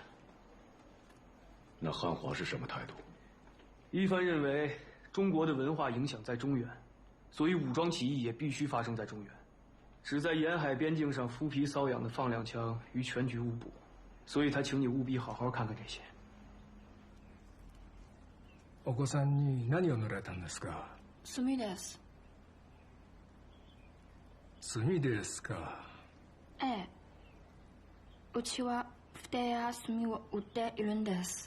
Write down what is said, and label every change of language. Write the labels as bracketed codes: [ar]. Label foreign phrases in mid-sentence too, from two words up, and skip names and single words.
[zh] 那汉华是什么态度？一帆认为中国的文化影响在中原，所以武装起义也必须发生在中原。只在沿海边境上敷皮搔痒的放两枪，与全局无补。所以他请你务必好好看看这些。 [ja] お子さんに何を塗られたんですか？墨です。墨ですか。ええ。うちは筆や墨を売っているんです。